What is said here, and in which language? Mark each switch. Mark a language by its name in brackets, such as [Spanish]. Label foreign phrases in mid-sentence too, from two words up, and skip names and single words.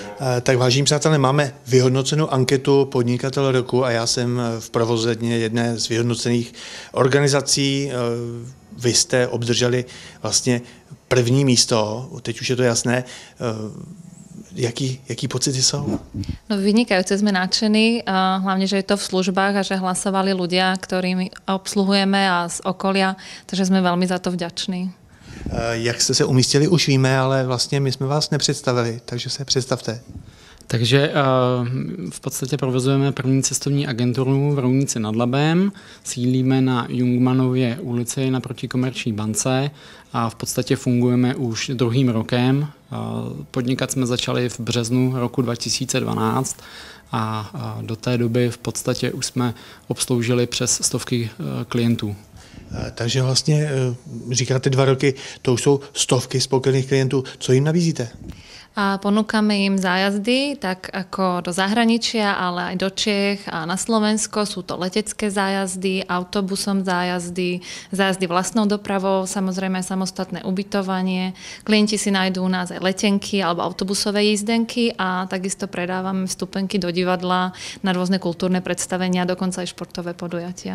[Czech] Tak vážení přátelé, máme vyhodnocenou anketu Podnikatel roku a já jsem v provozně jedné z vyhodnocených organizací. Vy jste obdrželi vlastně první místo, teď už je to jasné. Jaký pocity jsou? [Slovak] No vynikajúce, sme nadšení, hlavne, že je to v službách a že hlasovali ľudia, ktorými obsluhujeme a z okolia, takže sme veľmi za to vďační. [Czech] Jak jste se umístili, už víme, ale vlastně my jsme vás nepředstavili, takže se představte. Takže v podstatě provozujeme první cestovní agenturu v Roudnici nad Labem, sídlíme na Jungmannově ulici naproti Komerční bance a v podstatě fungujeme už druhým rokem. Podnikat jsme začali v březnu roku 2012 a do té doby v podstatě už jsme obsloužili přes stovky klientů. Takže vlastně říkáte 2 roky, to už jsou stovky spokojených klientů. Co jim nabízíte? [Slovak] A ponúkame im zájazdy, tak ako do zahraničia, ale aj do Čiech a na Slovensko. Sú to letecké zájazdy, autobusom zájazdy, zájazdy vlastnou dopravou, samozrejme aj samostatné ubytovanie. Klienti si nájdú u nás aj letenky alebo autobusové jízdenky a takisto predávame vstupenky do divadla na rôzne kultúrne predstavenia, dokonca aj športové podujatia.